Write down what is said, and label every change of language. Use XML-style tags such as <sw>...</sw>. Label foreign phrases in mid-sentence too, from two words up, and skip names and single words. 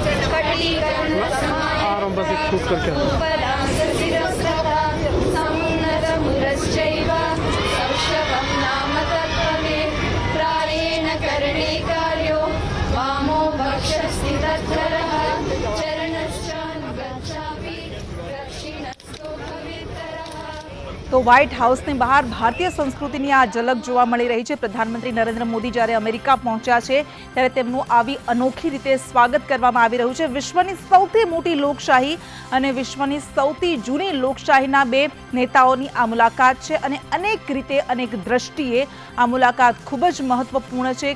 <sa>कटिकर्णसमायुक्ता समुन्नतमुरश्चैव सौष्ठवं नाम तत्त्वमे प्रायेण करणे कार्यो वामो भक्षस्ति तत्परः चरणश्चानुगच्छापि दक्षिणस्थो भवेत्तरः</sa> <gu>તો વ્હાઇટ હાઉસની બહાર ભારતીય સંસ્કૃતિની આ ઝલક જોવા મળી રહી છે. પ્રધાનમંત્રી નરેન્દ્ર મોદી જ્યારે અમેરિકા પહોંચ્યા છે ત્યારે તેમનું આવી અનોખી રીતે સ્વાગત કરવામાં આવી રહ્યું છે. વિશ્વની સૌથી મોટી લોકશાહી અને વિશ્વની સૌથી જૂની લોકશાહીના બે નેતાઓની આ મુલાકાત છે અને અનેક રીતે અનેક દ્રષ્ટિએ આ મુલાકાત ખૂબ જ મહત્વપૂર્ણ છે,</gu>